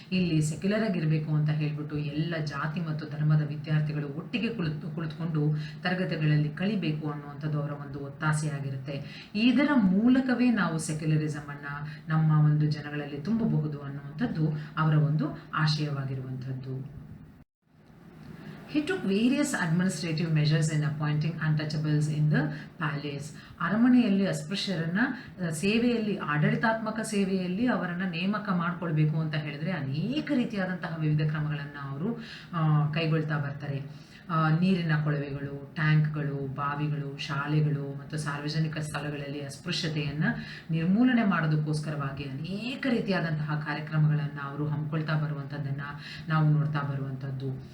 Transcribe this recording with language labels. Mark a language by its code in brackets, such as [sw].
[kn] ಇಲ್ಲಿ ಸೆಕ್ಯುಲರ್ ಆಗಿರಬೇಕು ಅಂತ ಹೇಳಿಬಿಟ್ಟು ಎಲ್ಲ ಜಾತಿ ಮತ್ತು ಧರ್ಮದ ವಿದ್ಯಾರ್ಥಿಗಳು ಒಟ್ಟಿಗೆ ಕುಳಿತುಕೊಂಡು ತರಗತಿಗಳಲ್ಲಿ ಕಲಿಬೇಕು ಅನ್ನುವಂಥದ್ದು ಅವರ ಒಂದು ಒತ್ತಾಸೆಯಾಗಿರುತ್ತೆ. ಇದರ ಮೂಲಕವೇ ನಾವು ಸೆಕ್ಯುಲರಿಸಮನ್ನು ನಮ್ಮ ಒಂದು ಜನಗಳಲ್ಲಿ ತುಂಬಬಹುದು ಅನ್ನುವಂಥದ್ದು ಅವರ ಒಂದು ಆಶಯವಾಗಿರುವಂಥದ್ದು. [en] He took various administrative measures in appointing untouchables in the palace. [kn] ಅರಮನೆಯಲ್ಲಿ ಅಸ್ಪೃಶ್ಯರನ್ನು ಸೇವೆಯಲ್ಲಿ, ಆಡಳಿತಾತ್ಮಕ ಸೇವೆಯಲ್ಲಿ ಅವರನ್ನು ನೇಮಕ ಮಾಡಿಕೊಳ್ಬೇಕು ಅಂತ ಹೇಳಿದ್ರೆ ಅನೇಕ ರೀತಿಯಾದಂತಹ ವಿವಿಧ ಕ್ರಮಗಳನ್ನು ಅವರು ಕೈಗೊಳ್ತಾ ಬರ್ತಾರೆ. ನೀರಿನ ಕೊಳವೆಗಳು, ಟ್ಯಾಂಕ್ಗಳು, ಬಾವಿಗಳು, ಶಾಲೆಗಳು ಮತ್ತು ಸಾರ್ವಜನಿಕ ಸ್ಥಳಗಳಲ್ಲಿ ಅಸ್ಪೃಶ್ಯತೆಯನ್ನು ನಿರ್ಮೂಲನೆ ಮಾಡೋದಕ್ಕೋಸ್ಕರವಾಗಿ ಅನೇಕ ರೀತಿಯಾದಂತಹ ಕಾರ್ಯಕ್ರಮಗಳನ್ನು ಅವರು ಹಮ್ಮಿಕೊಳ್ತಾ ಬರುವಂಥದ್ದನ್ನು ನಾವು ನೋಡ್ತಾ ಬರುವಂಥದ್ದು.